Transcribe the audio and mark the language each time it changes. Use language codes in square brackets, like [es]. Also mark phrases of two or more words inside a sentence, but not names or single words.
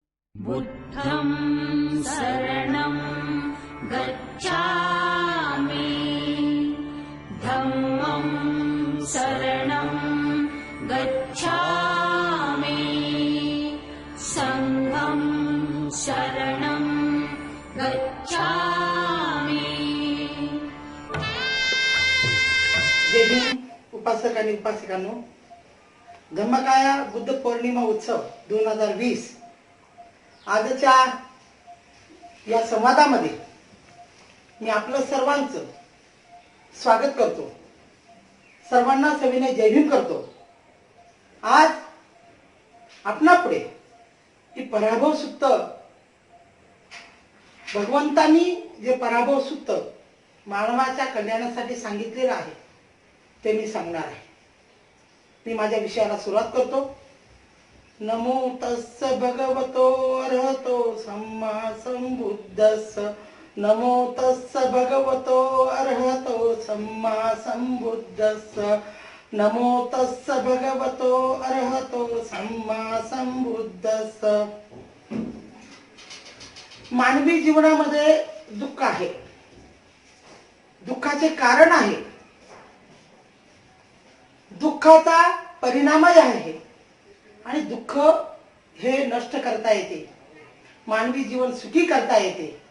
[pi] बुद्धं शरणं गच्छामि धम्मं शरणं गच्छामि संघं शरणं गच्छामि। [mr] जय भीम उपासक आणि उपासिकांनो, धम्मकाया बुद्ध पौर्णिमा उत्सव 2020 आजच्या या संवादामध्ये मी आपलं सर्वांचं स्वागत करतो, सर्वांना सविनय जय भीम करतो। आज आपणापुढे ही पराभव सुत्त, भगवंतांनी जे पराभव सुत्त मानवाच्या कल्याणासाठी सांगितलेलं आहे ते मी सांगणार आहे। मी माझ्या विषयाला सुरुवात करतो। [pi] नमो तस्स भगवतो अरहतो सम्मा संबुद्धस्स। नमो तस्स भगवतो अरहतो सम्मा संबुद्धस्स। नमो तस्स भगवतो अरहतो सम्मा संबुद्धस्स। [mr] मानवी जीवनामध्ये दुःख आहे, दुःखाचे कारण आहे, दुःखाचा परिणामही आहे आणि दुःख हे नष्ट करता येते, मानवी जीवन सुखी करता येते।